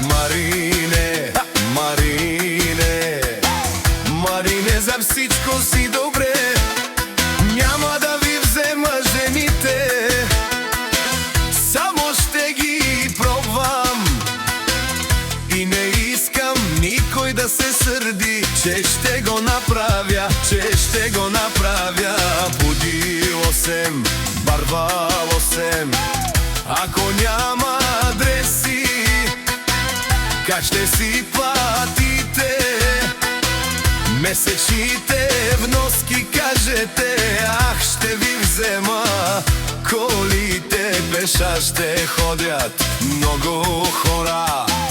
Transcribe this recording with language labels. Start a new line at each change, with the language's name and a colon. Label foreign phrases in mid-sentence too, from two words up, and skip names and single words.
Bulgarian: Марине, Марине, Марине, за всичко си добре, няма да ви взема жените, само ще ги пробвам. И не искам никой да се сърди, че ще го направя, че ще го направя.
Romany: Будило сем, барвало сем,
Bulgarian: ако няма адреси, как ще си платите месечните вноски, кажете, ах, ще ви взема. Колите пеша ще ходят много хора,